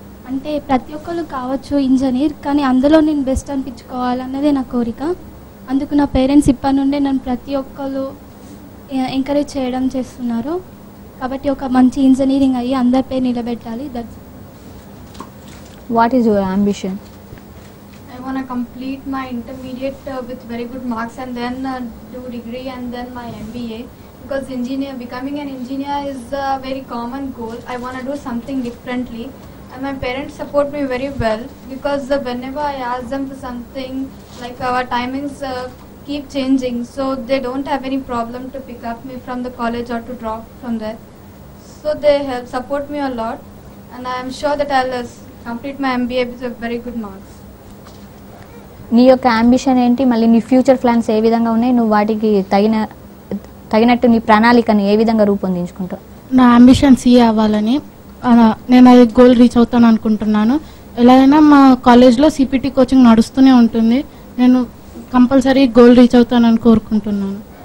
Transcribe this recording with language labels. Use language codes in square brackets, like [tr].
[te] అంటే ప్రతి ఒక్కరు కావచ్చు ఇంజనీర్, కానీ అందులో నేను బెస్ట్ అనిపించుకోవాలన్నదే నా కోరిక. అందుకు నా పేరెంట్స్ ఇప్పటి నుండే నన్ను ప్రతి ఒక్కరు ఎంకరేజ్ చేయడం చేస్తున్నారు. కాబట్టి ఒక మంచి ఇంజనీరింగ్ అయ్యి అందరి పేరు నిలబెట్టాలి. That's what is your ambition? [en] I want to complete my intermediate with very good marks and then do degree and then my MBA, because becoming an engineer is a very common goal. I want to do something differently, and my parents support me very well, because whenever I ask them for something, like our timings keep changing, so they don't have any problem to pick up me from the college or to drop from there. So they help support me a lot, and I am sure that I'll complete my MBA with very good marks. [te] నీ యొక్క ambition ఏంటి? మళ్ళీ నీ future plans ఏ విధంగా ఉన్నాయి? నువ్వు వాటికి తగినట్టు నీ ప్రణాళికను ఏ విధంగా రూపొందించుకుంటావు? నా అంబిషన్ సీఏ అవ్వాలని. నేను అది గోల్ రీచ్ అవుతాను అనుకుంటున్నాను. ఎలాగైనా మా కాలేజ్లో సిపిటి కోచింగ్ నడుస్తూనే ఉంటుంది. నేను కంపల్సరీ గోల్ రీచ్ అవుతానని కోరుకుంటున్నాను.